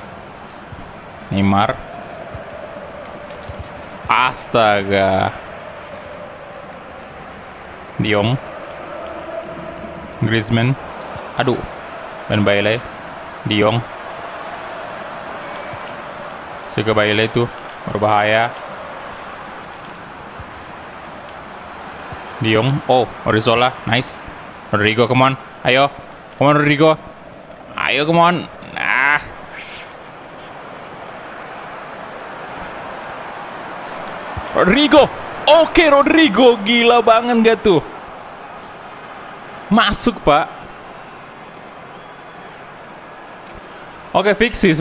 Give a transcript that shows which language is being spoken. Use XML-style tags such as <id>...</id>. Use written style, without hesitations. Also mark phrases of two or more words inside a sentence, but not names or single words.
<id>Neymar. Astaga. De Jong. Griezmann. Aduh. Dan Bailey. De Jong. Juga Bailey itu berbahaya. De Jong. Oh, Odriozola. Nice.</id> <en>Rodrigo, come on. Ayo. Come on, Rodrigo. Ayo, come on.</en> <id>Nah. Rodrigo. Oke, Rodrigo. Gila banget gak tuh? Masuk, Pak. Oke, fix sih.</id>